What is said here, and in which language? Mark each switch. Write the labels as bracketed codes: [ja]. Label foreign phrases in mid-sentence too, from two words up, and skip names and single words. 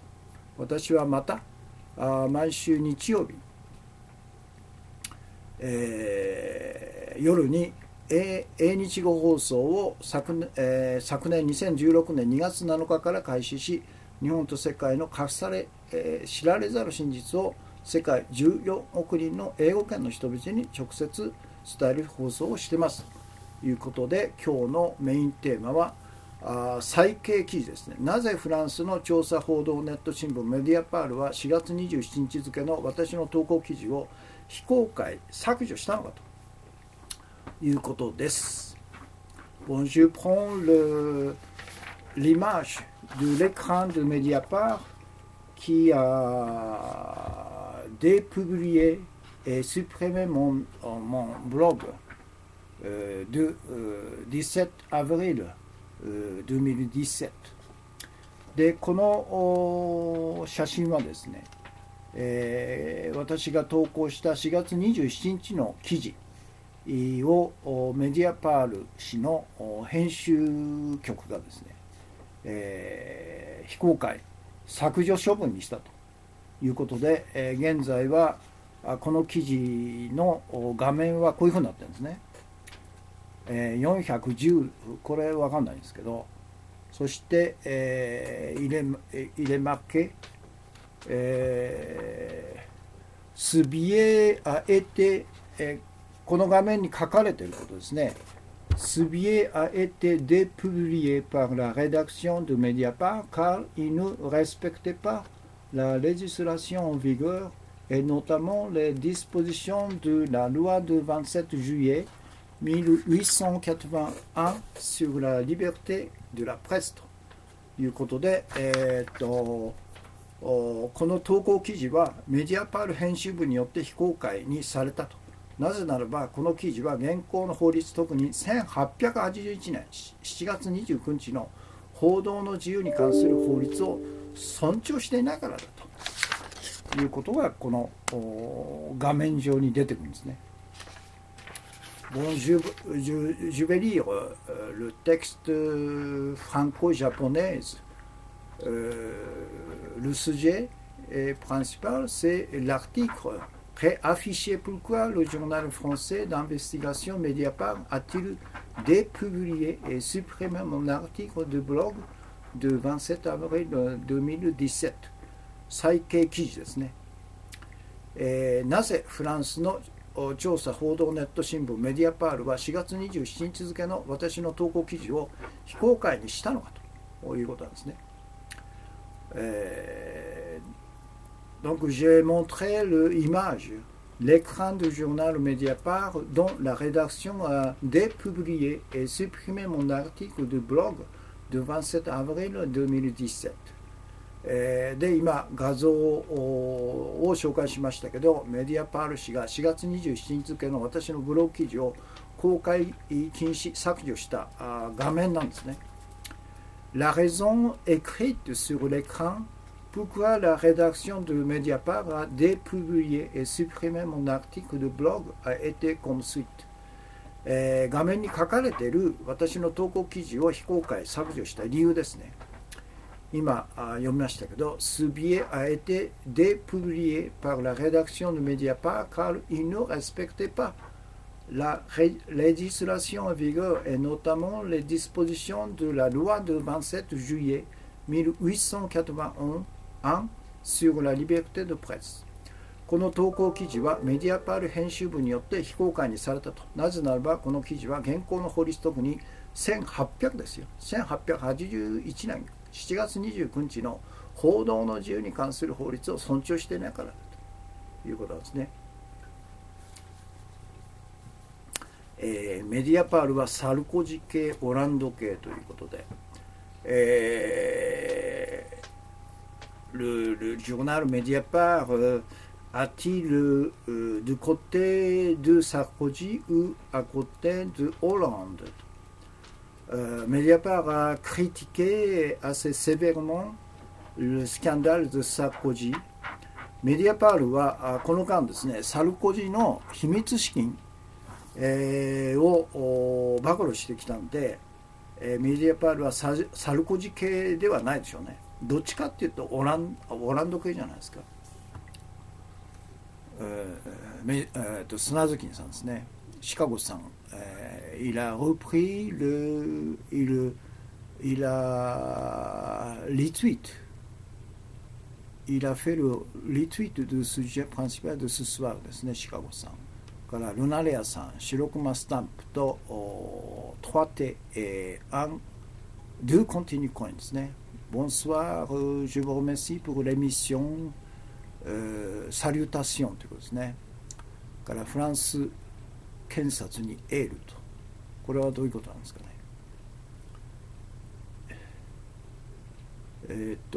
[ja] 私はまた毎週日曜日夜に英日語放送を昨年2016年2月7日から開始し、日本と世界の隠され、知られざる真実を世界14億人の英語圏の人々に直接伝える放送をしていますということで、今日のメインテーマは最慶記事ですね。なぜフランスの調査報道ネット新聞メディアパールは4月27日付の私の投稿記事を非公開削除したのかということです。 [fr] Bon, je prends l'image de l'écran de Mediapart qui a dépublié et supprimé mon blog de 17 avril 2017 [ja] で、この写真はですね、私が投稿した4月27日の記事をメディアパール氏の編集局がですね、非公開削除処分にしたということで、現在はこの記事の画面はこういうふうになってるんですね。410、これ分かんないんですけど、そして、 [fr] il est marqué ce billet a été、 [ja] この画面に書かれていることですね。 [fr] Ce billet a été dépublié par la rédaction de Mediapart car il ne respectait pas la législation en vigueur et notamment les dispositions de la loi du 27 juillet 1881 sur la liberté de la presse [ja] ということで、この投稿記事はメディアパール編集部によって非公開にされたと。なぜならばこの記事は現行の法律、特に1881年7月29日の報道の自由に関する法律を尊重していないからだということがこの画面上に出てくるんですね。 [fr] Bon, je vais lire le texte franco-japonais. Le sujet principal, c'est l'article réaffiché. Pourquoi le journal français d'investigation Mediapart a-t-il dépublié et supprimé mon article de blog de 27 avril 2017? [ja] 最景記事ですね。なぜフランスの調査報道ネット新聞メディアパールは4月27日付の私の投稿記事を非公開にしたのかということなんですね。 [fr] Donc j'ai montré l'image, l'écran du journal Mediapart dont la rédaction a dépublié et supprimé mon article de blog de 27 avril 2017。 [ja] で今画像を紹介しましたけど、メディアパール氏が4月27日付の私のブログ記事を公開禁止削除した画面なんですね。 [fr] La raison écrite sur l'écran pourquoi la rédaction de Mediapart a dépublié et supprimé mon article de blog a été comme suite。 [ja] 画面に書かれている私の投稿記事を非公開削除した理由ですね。今読みましたけど、 [fr] ce billet a été dépublié par la rédaction de Mediapart car il ne respectait pas la législation en vigueur et notamment les dispositions de la loi du 27 juillet 1881 sur la liberté de presse。 [ja] この投稿記事はメディアパール編集部によって非公開にされたと。なぜならばこの記事は現行の法律、特に1800ですよ。1881年7月29日の報道の自由に関する法律を尊重していないからだということですね。メディアパールはサルコジ系、オランド系ということで、 [fr] le journal Mediapart a-t-il du côté de Sarkozy ou à côté de Hollande? Mediapart a critiqué assez sévèrement le scandale de Sarkozy。 [ja] メディアパールはこの間ですね、サルコジの秘密資金を暴露してきたんで、メディアパールはサルコジ系ではないでしょうね。どっちかっていうとオランド系じゃないですか。砂月さんですね、シカゴさん、 [fr] il a repris il a retweet, il a fait le retweet du sujet principal de ce soir [ja] ですね、シカゴさんからルナレアさん、白熊スタンプと3手 [fr] 2 continue coin ですね。Bonsoir, je vous remercie pour l'émission salutation [ja] ということですね。からフランス検察にエールと。これはどういうことなんですかね。